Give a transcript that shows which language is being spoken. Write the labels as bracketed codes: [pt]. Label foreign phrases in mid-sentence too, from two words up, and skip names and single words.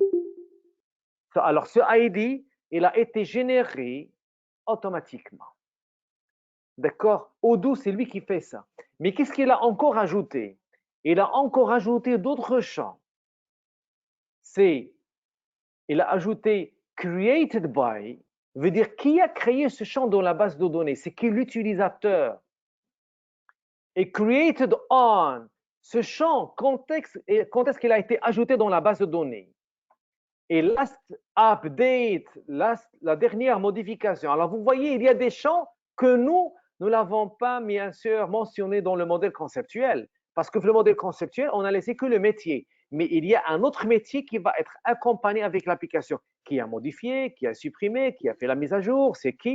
[fr] Alors, ce ID, il a été généré automatiquement. D'accord? Odoo, c'est lui qui fait ça. Mais qu'est-ce qu'il a encore ajouté? Il a encore ajouté d'autres champs. Il a ajouté [en] created by, [fr] veut dire qui a créé ce champ dans la base de données? C'est qui l'utilisateur? Et [en] created on, [fr] ce champ, quand est-ce qu'il a été ajouté dans la base de données? [en] Et last update, [fr] la dernière modification. Alors, vous voyez, il y a des champs que nous ne l'avons pas, bien sûr, mentionné dans le modèle conceptuel. Parce que le modèle conceptuel, on a laissé que le métier. Mais il y a un autre métier qui va être accompagné avec l'application. Qui a modifié, qui a supprimé, qui a fait la mise à jour, c'est qui?